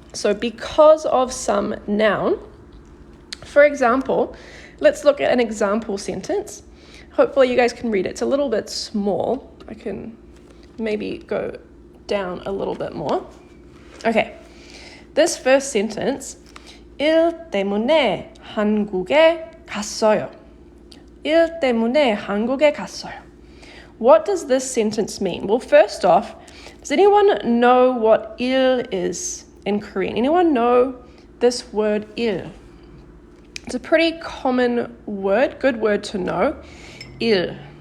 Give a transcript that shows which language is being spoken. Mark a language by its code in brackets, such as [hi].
[en] So because of some noun. For example, let's look at an example sentence. Hopefully you guys can read it. It's a little bit small. I can maybe go down a little bit more. Okay, this first sentence, [ko] 일 때문에 한국에 갔어요. 일 때문에 한국에 갔어요. [en] What does this sentence mean? Well, first off, does anyone know what 일 is in Korean? Anyone know this word 일? It's a pretty common word, good word to know, 일.